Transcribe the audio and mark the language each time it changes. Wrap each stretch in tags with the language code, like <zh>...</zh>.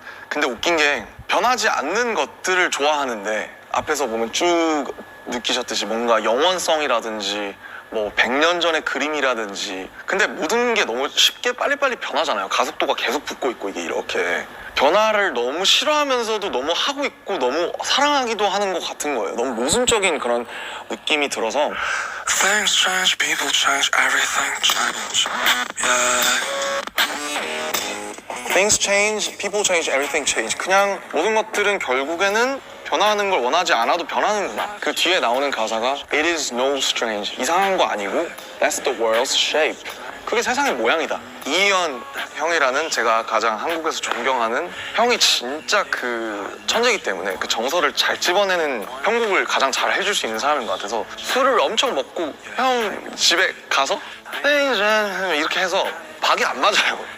<ko>근데 웃긴 게 변하지 않는 것들을 좋아하는데 앞에서 보면 쭉 느끼셨듯이 뭔가 영원성이라든지 뭐 100년 전의 그림이라든지, 근데 모든 게 너무 쉽게 빨리빨리 변하잖아요. 가속도가 계속 붙고 있고, 이게 이렇게 변화를 너무 싫어하면서도 너무 하고 있고 너무 사랑하기도 하는 것 같은 거예요. 너무 모순적인 그런 느낌이 들어서.</ko> <en>Things change, people change, everything change. Yeah. Things change, people change, everything change.</en> <ko>그냥 모든 것들은 결국에는 변화하는 걸 원하지 않아도 변하는구나. 그 뒤에 나오는 가사가</ko> <en>It is no strange.</en> <ko>이상한 거 아니고</ko> <en>That's the world's shape.</en> <ko>그게 세상의 모양이다. 이희연 형이라는 제가 가장 한국에서 존경하는 형이 진짜 그 천재이기 때문에 그 정서를 잘 집어내는 편곡을 가장 잘 해줄 수 있는 사람인 것 같아서 술을 엄청 먹고 형 집에 가서 이렇게 해서 박이 안 맞아요.</ko>